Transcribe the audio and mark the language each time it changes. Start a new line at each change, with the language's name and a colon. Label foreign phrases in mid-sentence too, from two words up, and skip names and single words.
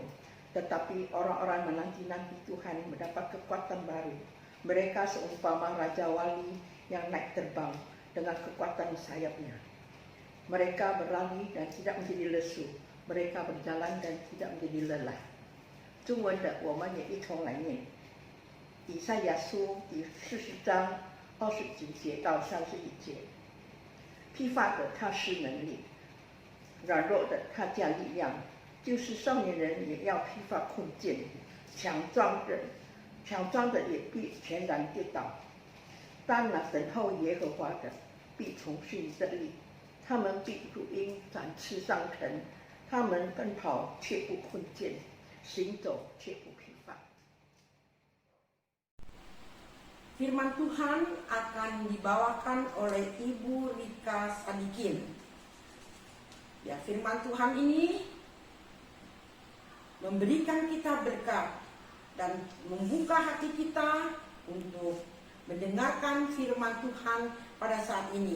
Indonesian: Tetapi orang-orang menanti-nanti Tuhan mendapat kekuatan baru. Mereka seumpama Raja Wali yang naik terbang dengan kekuatan sayapnya. Mereka berlari dan tidak menjadi lesu. Mereka berjalan dan tidak menjadi lelah.
Chinese: 中文的我们也一同来念。以赛亚书第40章29节到31节。疲乏的他施能力，软弱的他加力量，就是少年人也要疲乏困倦，强壮的也必全然跌倒。但那等候耶和华的，必重新得力，他们必如鹰展翅上腾，他们奔跑却不困倦，行走却不疲乏。
Indonesian: Firman Tuhan akan dibawakan oleh Ibu Rika Sadikin. Ya, firman Tuhan ini memberikan kita berkat dan membuka hati kita untuk mendengarkan firman Tuhan pada saat ini.